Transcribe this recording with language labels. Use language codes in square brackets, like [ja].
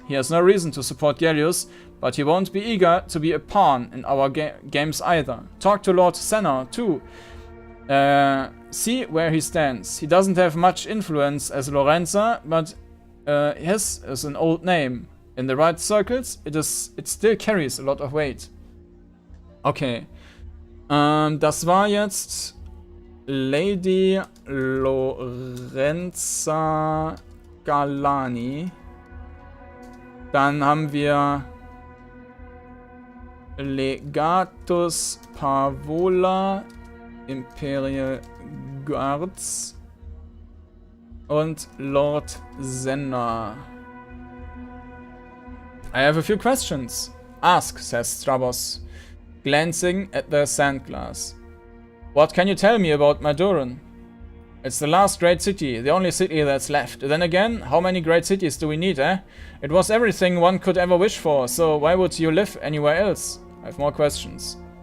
[en] He has no reason to support Gallius, but he won't be eager to be a pawn in our games either. Talk to Lord Senna too. See where he stands. He doesn't have much influence as Lorenza, but his is an old name. In the right circles, it still carries a lot of weight. Okay. [de] Das war jetzt Lady Lorenza Galani. Dann haben wir Legatus Pavola, Imperial Guards und Lord Senna. [en] I have a few questions. Ask, says Strabos, glancing at the sand glass. What can you tell me about Maadoran? It's the last great city, the only city that's left. Then again, how many great cities do we need, eh? It was everything one could ever wish for, so why would you live anywhere else? I have more questions.